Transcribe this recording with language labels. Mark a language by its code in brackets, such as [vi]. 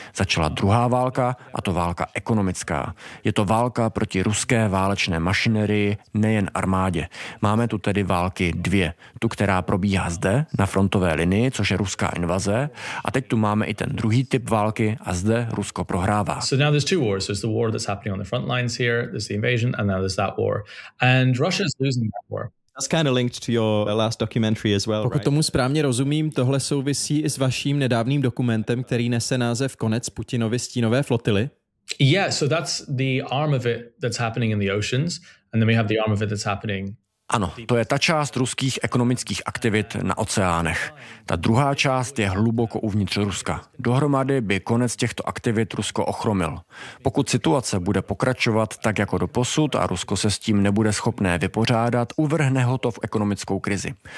[cs] Začala druhá válka, a to válka ekonomická. Je to válka proti ruské válečné mašinerii, nejen armádě. Máme tu tedy války dvě. Tu, která probíhá zde, na frontové linii, což je ruská invaze. A teď tu máme i ten druhý typ války a zde Rusko prohrává. [en] So now there's two wars. There's the war that's happening on the front lines here, there's the invasion, and now there's that war. And Russia's losing that. That's kind of linked to your last documentary as well. [cs] Pokud tomu správně rozumím, tohle souvisí i s vaším nedávným dokumentem, který nese název Konec Putinovy stínové flotily. [en] Yeah, so that's the arm of it that's happening in the oceans, and then we have the arm of it that's happening. [cs] Ano, to je ta část ruských ekonomických aktivit na oceánech. Ta druhá část je hluboko uvnitř Ruska. Dohromady by konec těchto aktivit Rusko ochromil. Pokud situace bude pokračovat tak jako doposud a Rusko se s tím nebude schopné vypořádat, uvrhne ho to v ekonomickou krizi.